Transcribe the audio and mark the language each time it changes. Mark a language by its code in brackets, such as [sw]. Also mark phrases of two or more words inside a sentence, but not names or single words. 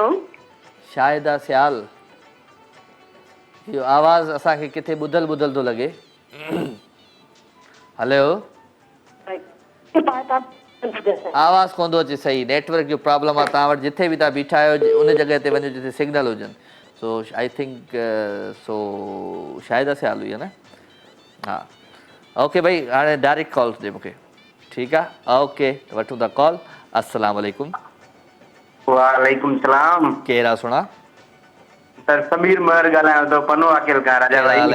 [sd] शाहिदा सियाल। इहो आवाज़ु असांखे किथे ॿुधल ॿुधल थो लॻे। हलो आवाज़ु कोन थो अचे सही, नेटवर्क जो प्रॉब्लम आहे तव्हां वटि। जिथे बि तव्हां बीठा आहियो उन जॻह ते वञो जिथे सिग्नल हुजनि। सो [en] I think [sd] सो शाहिदा सियाल हुई आहे न। हा ओके भाई हाणे डायरेक्ट कॉल ॾे मूंखे। ठीकु आहे ओके वठूं था कॉल। [ar] السلام عليكم. وعليكم سلام. [sd] केरु आहे सुणा? सर समीर महर ॻाल्हायां थो पनो अकेल खां राजा भाई।